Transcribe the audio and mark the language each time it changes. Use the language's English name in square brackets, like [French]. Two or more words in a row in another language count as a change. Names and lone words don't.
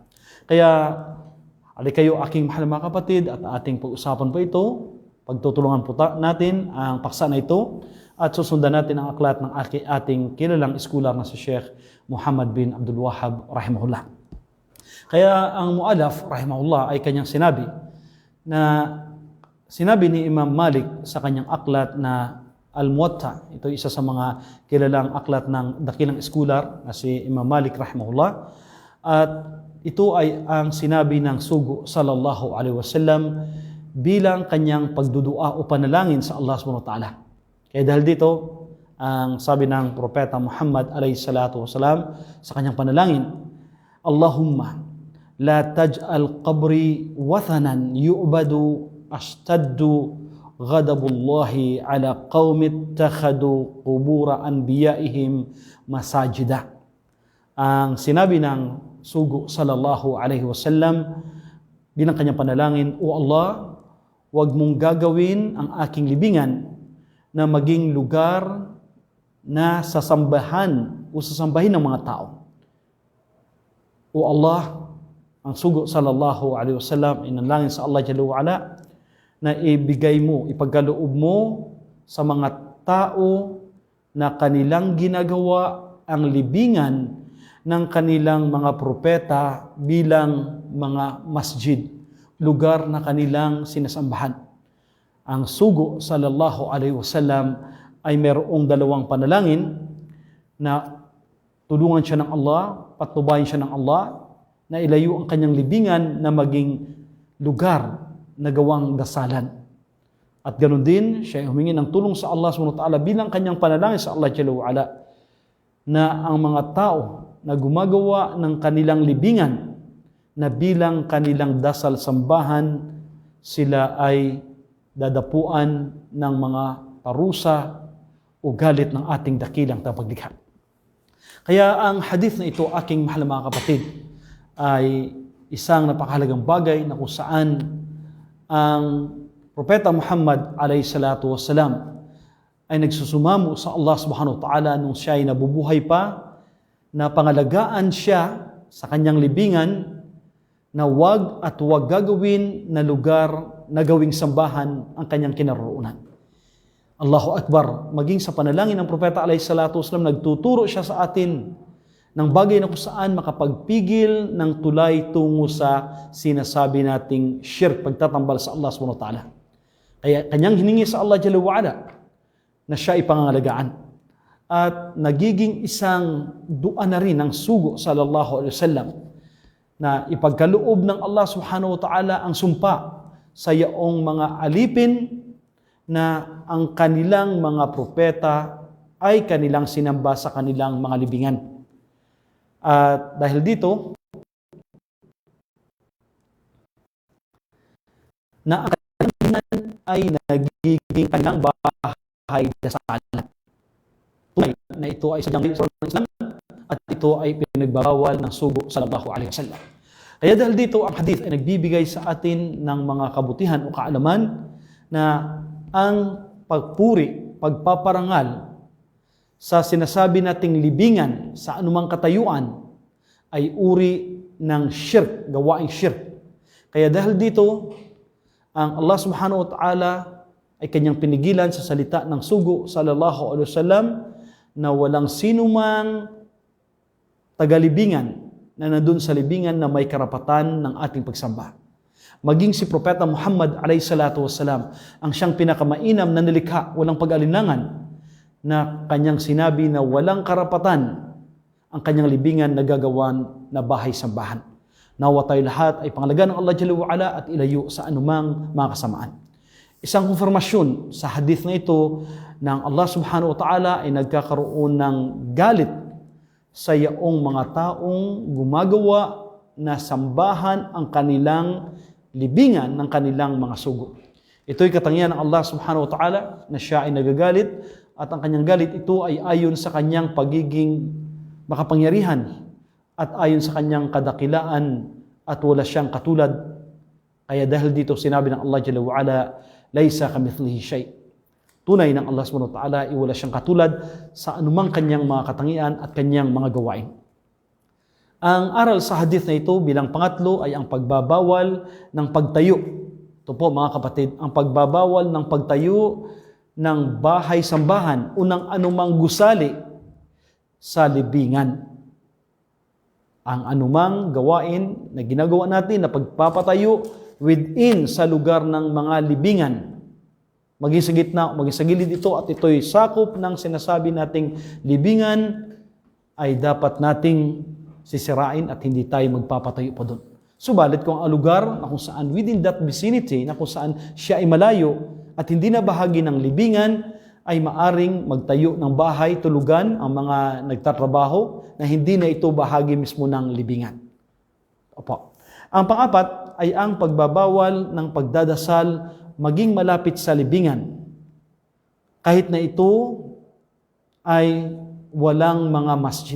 [Filipino] Kaya, alikayo aking mahal na mga kapatid, at ating pag-usapan po ito, pagtutulungan po natin ang paksa na ito at susundan natin ang aklat ng ating kilalang eskolar na si Sheikh Muhammad bin Abdul Wahhab rahimahullah. Kaya ang mu'alaf rahimahullah ay kanyang sinabi ni Imam Malik sa kanyang aklat na Al-Muwatta. Ito isa sa mga kilalang aklat ng dakilang eskolar na si Imam Malik rahimahullah. At ito ay ang sinabi ng sugo [Arabic] صلى الله عليه وسلم [Filipino] bilang kanyang pagdudua o panalangin sa Allah [Arabic] سبحانه وتعالى. [Filipino] Kaya dahil dito, ang sabi ng propeta Muhammad [Arabic] عليه الصلاة والسلام [Filipino] sa kanyang panalangin, [Arabic] اللهم لا تجعل قبري وثنا يعبد اشتد غضب الله على قوم اتخذوا قبور أنبيائهم مساجد. [Filipino] Ang sinabi ng sugo [Arabic] صلى الله عليه وسلم [Filipino] bilang kanyang panalangin, O Allah, huwag mong gagawin ang aking libingan na maging lugar na sasambahan o sasambahin ng mga tao. O Allah, ang sugo [Arabic] صلى الله عليه وسلم [Filipino] inanalangin sa Allah [Arabic] جل وعلا [Filipino] na ibigay mo, ipagkaloob mo sa mga tao na kanilang ginagawa ang libingan ng kanilang mga propeta bilang mga masjid, lugar na kanilang sinasambahan. Ang sugo [Arabic] صلى الله عليه وسلم [Filipino] ay mayroong dalawang panalangin na tulungan siya ng Allah, patnubayan siya ng Allah, na ilayo ang kanyang libingan na maging lugar na gawang dasalan. At ganoon din, siya ay humingi ng tulong sa Allah [Arabic] سبحانه وتعالى [Filipino] bilang kanyang panalangin sa Allah [Arabic] جل وعلا, [Filipino] na ang mga tao na gumagawa ng kanilang libingan na bilang kanilang dasal sambahan, sila ay dadapuan ng mga parusa o galit ng ating dakilang tagapaglikha. Kaya ang hadith na ito, aking mahal na mga kapatid, ay isang napakahalagang bagay na kung saan ang Propeta Muhammad [Arabic] عليه الصلاة والسلام [Filipino] ay nagsusumamo sa Allah [Arabic] سبحانه وتعالى [Filipino] nung siya ay nabubuhay pa, na pangalagaan siya sa kanyang libingan, na wag at wag gagawin na lugar na gawing sambahan ang kanyang kinaroroonan. [Arabic] الله أكبر. [Filipino] Maging sa panalangin ng Propeta [Arabic] عليه الصلاة والسلام, [Filipino] nagtuturo siya sa atin ng bagay na kung saan makapagpigil ng tulay tungo sa sinasabi nating shirk, pagtatambal sa Allah [Arabic] سبحانه وتعالى. [Filipino] Kaya kanyang hiningi sa Allah [Arabic] جل وعلا [Filipino] na siya ay pangangalagaan. At nagiging isang dua na rin ng sugo [Arabic] صلى الله عليه وسلم [Filipino] na ipagkaloob ng Allah [Arabic] سبحانه وتعالى [Filipino] ang sumpa sa yaong mga alipin na ang kanilang mga propeta ay kanilang sinamba sa kanilang mga libingan. At dahil dito, na ang ay nagiging kanilang bahay dasalan. Tunay na ito ay sadyang Islam at ito ay pinagbabawal ng sugo [Arabic] صلى الله عليه وسلم. [Filipino] Kaya dahil dito, ang hadith ay nagbibigay sa atin ng mga kabutihan o kaalaman na ang pagpuri, pagpaparangal sa sinasabi nating libingan sa anumang katayuan ay uri ng shirk, gawaing shirk. Kaya dahil dito, ang Allah [Arabic] سبحانه وتعالى [Filipino] ay kanyang pinigilan sa salita ng sugo [Arabic] صلى الله عليه وسلم [Filipino] na walang sinumang tagalibingan na nandun sa libingan na may karapatan ng ating pagsamba. Maging si Propeta Muhammad [Arabic] عليه الصلاة والسلام, [Filipino] ang siyang pinakamainam na nilikha, walang pag-alinlangan, na kanyang sinabi na walang karapatan ang kanyang libingan na gagawan na bahay-sambahan. Nawa tayo lahat ay pangalagaan ng Allah [Arabic] جل وعلا [Filipino] at ilayo sa anumang mga kasamaan. Isang konfirmasyon sa hadith na ito ng Allah [Arabic] سبحانه وتعالى [Filipino] ay nagkakaroon ng galit sa yaong mga taong gumagawa na sambahan ang kanilang libingan ng kanilang mga sugo. Ito'y katangian ng Allah [Arabic] سبحانه وتعالى [Filipino] na siya ay nagagalit, at ang kanyang galit ito ay ayon sa kanyang pagiging makapangyarihan at ayon sa kanyang kadakilaan at wala siyang katulad. Kaya dahil dito sinabi ng Allah [Arabic] جل وعلا, ليس كمثله شيء. [Filipino] Tunay ng Allah [Arabic] سبحانه وتعالى [Filipino] ay wala siyang katulad sa anumang kanyang mga katangian at kanyang mga gawain. Ang aral sa hadith na ito bilang pangatlo ay ang pagbabawal ng pagtayo. Ito po mga kapatid, ang pagbabawal ng pagtayo ng bahay-sambahan o ng anumang gusali sa libingan. Ang anumang gawain na ginagawa natin na pagpapatayo within sa lugar ng mga libingan, maging sa gitna, maging sa gilid ito, at ito'y sakop ng sinasabi nating libingan, ay dapat nating sisirain at hindi tayo magpapatayo pa doon. Subalit kung ang lugar na kung saan [English] within that vicinity, [Filipino] na kung saan siya ay malayo at hindi na bahagi ng libingan, ay maaring magtayo ng bahay, tulugan ang mga nagtatrabaho na hindi na ito bahagi mismo ng libingan. Opo. Ang pang-apat ay ang pagbabawal ng pagdadasal maging malapit sa libingan, kahit na ito ay walang mga masjid.